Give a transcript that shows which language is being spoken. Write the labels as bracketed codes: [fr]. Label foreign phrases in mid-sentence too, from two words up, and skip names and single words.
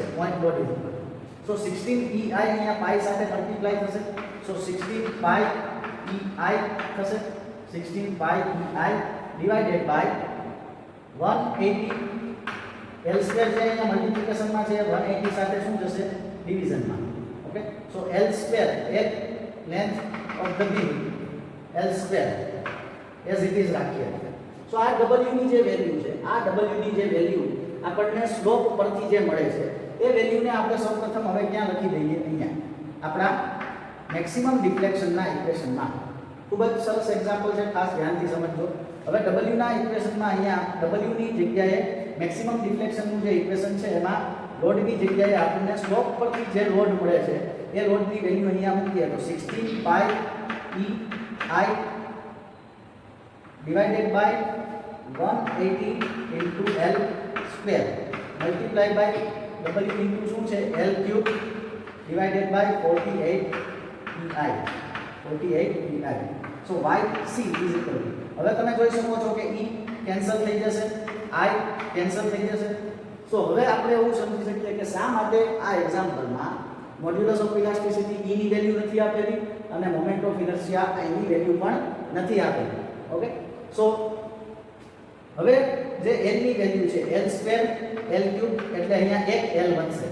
[en] point load is equal to, [gu] સો 16 EI અહીંયા પાઈ સાથે મલ્ટીપ્લાય થશે, સો 16 પાઈ EI થશે. 16 પાઈ EI [en] divided by 180 L square [gu] જે અહીંયા મલ્ટીપ્લિકેશનમાં છે 180 સાથે શું થશે? ડિવિઝનમાં. [en] okay, so L square [gu] એક [en] length of the beam L square as it is [gu] રાખીએ. સો આ W ની જે વેલ્યુ છે, આ W ની જે વેલ્યુ આપણને સ્લોપ પરથી જે મળે છે એ વેલ્યુને આપણે સૌપ્રથમ હવે ક્યાં લખી દઈએ? અહીંયા આપણા મેક્સિમમ ડિફ્લેક્શનના ઇક્વેશનમાં. ખૂબ જ સરસ એક્ઝામ્પલ છે, ખાસ ધ્યાનથી સમજજો. હવે W ના ઇક્વેશનમાં અહીંયા W ની જગ્યાએ મેક્સિમમ ડિફ્લેક્શનનું જે ઇક્વેશન છે એમાં લોડની જગ્યાએ આપણને સ્લોપ પરથી જે લોડ મળે છે એ લોડની વેલ્યુ અહીંયા મૂકીએ તો 16 પાઈ EI [en] divided by 180 into L square multiply by W into [gu] શું છે? [en] L cube divided by 48 EI. 48 EI. So YC is equal to, [gu] હવે તમે જોઈ શકો છો કે E કેન્સલ થઈ જશે, I કેન્સલ થઈ જશે. સો હવે આપણે એવું સમજી શકીએ કે શા માટે આ એક્ઝામ્પલમાં [en] modulus of elasticity [gu] E ની વેલ્યુ નથી આપેલી અને [en] moment of inertia [gu] I ની વેલ્યુ પણ નથી આપેલી. [en] okay, so [gu] હવે જે L ની વેલ્યુ છે [en] L square L cube [gu] એટલે અહીંયા એક L બનશે.